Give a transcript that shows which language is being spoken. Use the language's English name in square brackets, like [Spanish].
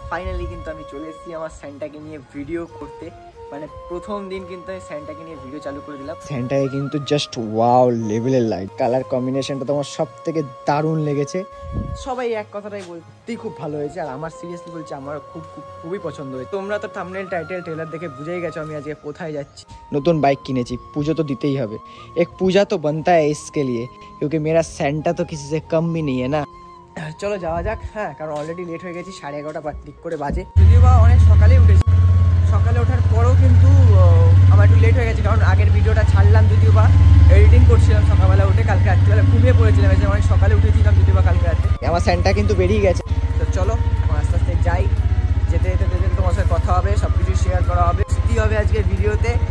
[Bangla] Finally কিন্তু আমি চলে এসেছি আমার স্যান্টাকে নিয়ে ভিডিও করতে। মানে প্রথম দিন কিন্তু আমি স্যান্টাকে নিয়ে ভিডিও চালু করে দিলাম। স্যান্টাকে কিন্তু জাস্ট ওয়াও লেভেলের লাইট, কালার কম্বিনেশনটা তোমার সব থেকে দারুণ লেগেছে। সবাই এক কথাটাই বলতেই খুব ভালো হয়েছে, আর আমার সিরিয়াসলি বলছি আমার খুবই পছন্দ হয়েছে। তোমরা তো থাম্বনেল টাইটেল ট্রেলার দেখে বুঝেই গেছো আমি আজকে কোথায় যাচ্ছি। নতুন বাইক কিনেছি, পুজো তো দিতেই হবে, এক পূজা তো [Hindi] बनता है इसके लिए, क्योंकि मेरा सैंटा तो किसी से कम भी नहीं है ना। [Bangla] চলো যাওয়া যাক। হ্যাঁ, কারণ অলরেডি লেট হয়ে গেছি, 11:30 দিক করে বাজে। যদিও বা অনেক সকালে উঠেছি, সকালে ওঠার পরেও কিন্তু আমার একটু লেট হয়ে গেছে, কারণ আগের ভিডিওটা ছাড়লাম যদিও বা এডিটিং করছিলাম সকালবেলা উঠে। কালকে রাত্রিবেলা ঘুমিয়ে পড়েছিলাম, এসে অনেক সকালে উঠেছিলাম যদিও বা কালকে রাতে। আমার স্যান্টা কিন্তু বেরিয়ে গেছে। তো চলো এখন আস্তে আস্তে যাই, যেতে যেতে যেতে তোমার সাথে কথা হবে, সব কিছু শেয়ার করা হবে, স্মৃতি হবে আজকের ভিডিওতে।